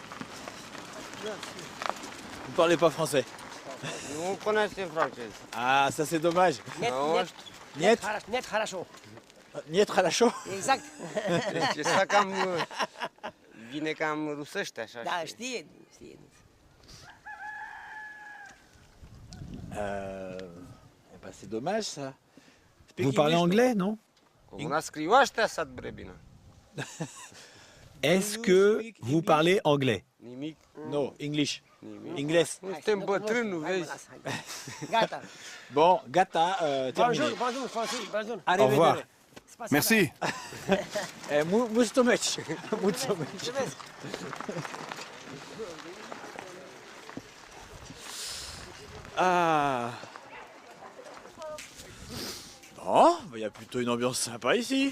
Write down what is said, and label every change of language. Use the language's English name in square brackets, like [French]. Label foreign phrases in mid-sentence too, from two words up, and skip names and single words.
[French] Vous parlez pas français? [Romanian] Nu cunoaștem francez. [French] Ah, ça c'est dommage. Niet? [Russian] Нет хорошо. Нет хорошо? [French] Exact. [Romanian] Deci ăsta cam vine cam rusește așa. Da, știe. [French] Bah, c'est dommage ça. Vous parlez anglais, non? [Romanian] Cum n-a scriu ăștia să bre bine. [French] Est-ce que vous parlez anglais? [Romanian] Nimic. [English] Non, English. Ingles. [Romanian] Nu suntem bătrâni, nu vezi? Gata. [French] Bon, gata, terminé. Bonjour, Francis, bonjour. Au revoir. Merci. [Romanian] Mulțumesc. Ah. [French] Bon, il y a plutôt une ambiance sympa ici.